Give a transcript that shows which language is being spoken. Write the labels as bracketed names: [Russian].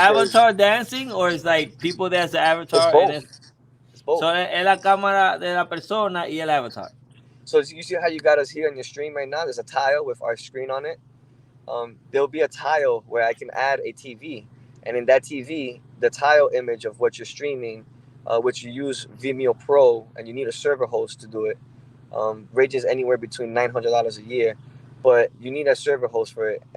[English] avatar dancing or is like people that's the avatar? It's both. And It's both. [Spanish] so es la cámara de la persona y el avatar. [English] So you see how you got us here on your stream right now? There's a tile with our screen on it. There'll be a tile where I can add a TV, and in that TV, the tile image of what you're streaming, which you use Vimeo Pro, and you need a server host to do it, ranges anywhere between $900 a year, but you need a server host for it.